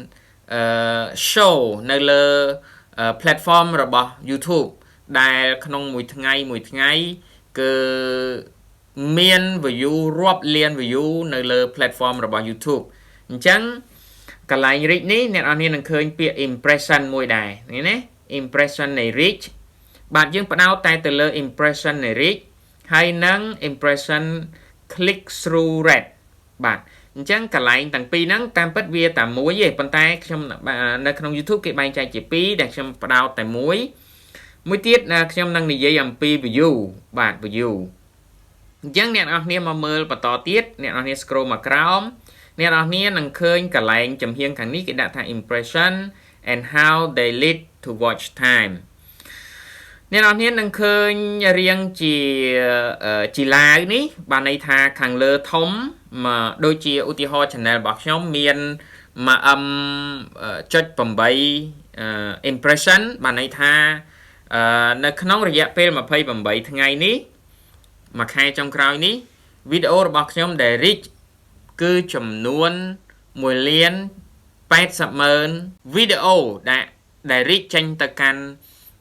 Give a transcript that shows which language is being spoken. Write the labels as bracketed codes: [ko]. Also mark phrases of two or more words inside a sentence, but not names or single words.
[km] show នៅលើ platform របស់ YouTube ដែលក្នុងមួយថ្ងៃគឺមាន view រាប់លាន view នៅលើ platform របស់ YouTube អញ្ចឹងកន្លែង reach នេះអ្នកនរគ្នានឹងឃើញពាក្យ impression មួយដែរនេះណា impression នៃ reach បាទយើងផ្ដោតតែទៅលើ impression នៃ reach ហើយនិង [en] impression click through rate [km] បាទអញ្ចឹងកន្លែងទាំងពីរហ្នឹងតាមពិ តវាតែមួយទេប៉ុន្តែខ្ញុំនៅក្នុង YouTube គេបែងចែកជាពីរដែលខ្ញុំផ្ដោតតែមួយទៀតខ្ញុំនឹង និយាយអំពី view បាទ view អញ្ចឹងអ្នកនរគ្នាមកមើលបន្តទៀតអ្នកនរគ្នា scroll មកក្រោមអ្នកនរគ្នានឹងឃើញកន្លែងចំហៀងខាងនេះគេដាក់ថា [en] impression and how they lead to watch time [km] អ្នកនរគ្នានឹងឃើញរៀងជាឡាវនេះបានន័យថាខាងលើធំមកដូចជាឧទាហរណ៍ channel របស់ខ្ញុំមាន 1.8 impression បានន័យថានៅក្នុងរយៈពេល28ថ្ងៃនេះមួយខែចុងក្រោយនេះវីដេអូរបស់ខ្ញុំដែល reach គឺចំនួន 1,80,000,000 វីដេអូដែល reach ចេញទៅកាន់